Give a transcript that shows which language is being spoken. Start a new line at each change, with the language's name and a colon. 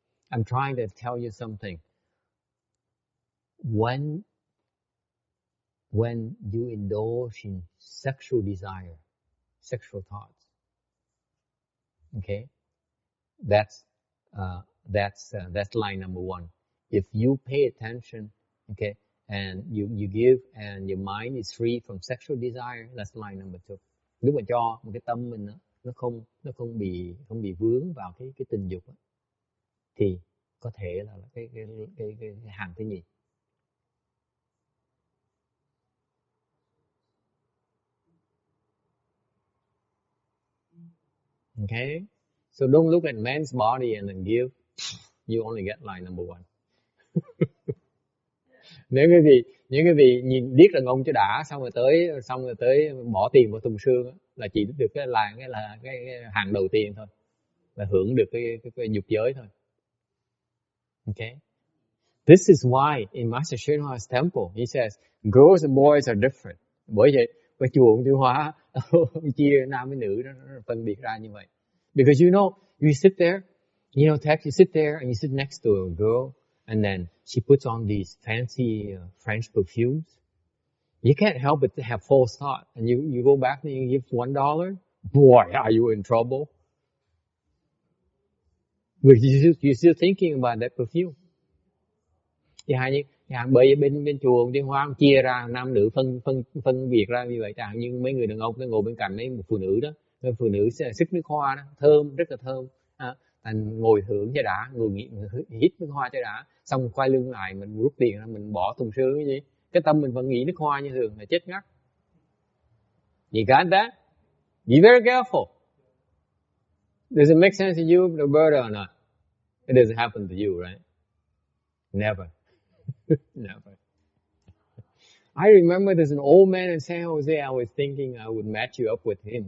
English: I'm trying to tell you something. When you indulge in sexual desire, sexual thoughts, okay, that's line number 1. If you pay attention, okay, and you give and your mind is free from sexual desire, that's line number 2.
Vietnamese: Nếu mà cho một cái tâm mình nó không bị vướng vào cái tình dục thì có thể là cái hàng thứ nhì.
English: Okay? So don't look at man's body and then give. You only get line number 1.
Vietnamese: Nếu cái vị nhìn biết là ông cho đã, xong rồi tới bỏ tiền vào thùng xương là chỉ được cái hàng đầu tiên thôi, là hưởng được cái dục giới thôi.
English: Okay? This is why in Master Srinivas temple he says girls and boys are different.
Vietnamese: Bởi vậy cái chùa ông Tiêu Hóa ông chia nam với nữ đó, nó phân biệt ra như vậy.
English: Because you know, you sit there, you sit there and you sit next to a girl and then she puts on these fancy French perfumes. You can't help but to have false thought. And you go back and you give $1. Boy, are you in trouble. Because you're still thinking about that perfume.
Vietnamese: Bởi vì bên chùa Tiên Hoa chia ra nam nữ phân biệt ra như vậy. Chẳng như mấy người đàn ông ngồi bên cạnh mấy phụ nữ đó, mấy phụ nữ xức nước hoa đó, thơm, rất là thơm. Thành ngồi hưởng cho đã, hít nước hoa cho đã, xong quay lưng lại mình rút tiền ra mình bỏ thùng xương cái gì, cái tâm mình vẫn nghĩ nước hoa như thường là chết ngắt.
English: You got that? Be very careful. Does it make sense to you, Roberta, or not? It doesn't happen to you, right? Never. Never. I remember there's an old man in San Jose. I was thinking I would match you up with him.